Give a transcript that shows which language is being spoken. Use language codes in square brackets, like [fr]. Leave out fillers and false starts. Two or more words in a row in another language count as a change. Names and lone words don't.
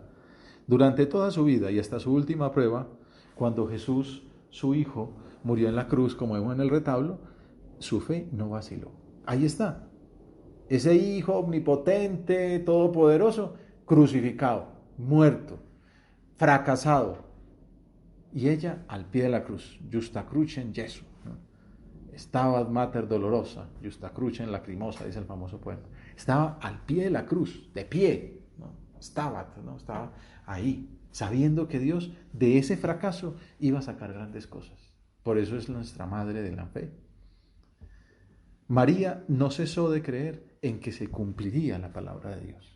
[es] Durante toda su vida y hasta su última prueba, cuando Jesús, su Hijo, murió en la cruz, como vemos en el retablo, su fe no vaciló. Ahí está, ese Hijo omnipotente, todopoderoso, crucificado, muerto, fracasado. Y ella al pie de la cruz, [la] Justa crucem Jesu. Stabat mater dolorosa, Justa crucem lacrimosa, [es] dice el famoso poema. Estaba al pie de la cruz, de pie, ¿no? Estaba ahí, sabiendo que Dios de ese fracaso iba a sacar grandes cosas. Por eso es nuestra madre de la fe. María no cesó de creer en que se cumpliría la palabra de Dios.